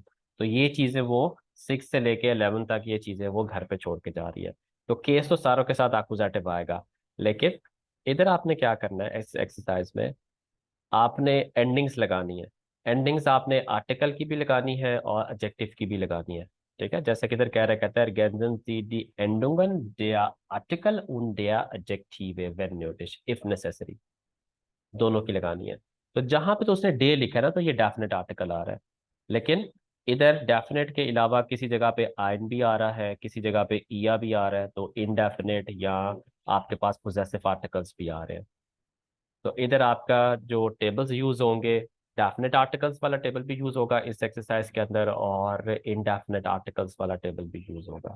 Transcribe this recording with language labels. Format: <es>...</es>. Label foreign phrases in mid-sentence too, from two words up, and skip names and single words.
<hi>तो ये चीजें वो 6 से लेके 11 तक ये चीजें वो घर पे छोड़ के जा रही है। तो केस तो सारों के साथ अपोजिटिव आएगा, लेकिन इधर आपने क्या करना है इस एक्सरसाइज में, आपने एंडिंग्स लगानी है। एंडिंग्स आपने आर्टिकल की भी लगानी है और एडजेक्टिव की भी लगानी है। ठीक है, जैसे कि इधर कह रहा है, कहता है</hi> <de>ergänzen Sie die Endungen der Artikel und der Adjektive wenn nötig</de> <en>if necessary,</en> <hi>दोनों की लगानी है। तो जहां पे तो उसने डे लिखा है ना, तो ये</hi> <en>definite article</en> <hi>आ रहा है। लेकिन इधर डेफिनेट के अलावा किसी जगह पे आइन भी आ रहा है, किसी जगह पे ईया भी आ रहा है, तो इनडेफिनेट या आपके पास</hi> <en>possessive articles</en> <hi>भी आ रहे हैं। तो इधर आपका जो</hi> <en>tables use</en> <hi>होंगे,</hi> <en>definite articles</en> <hi>वाला टेबल भी यूज होगा इस एक्सरसाइज के अंदर, और</hi> <en>indefinite articles</en> <hi>वाला टेबल भी यूज होगा।</hi>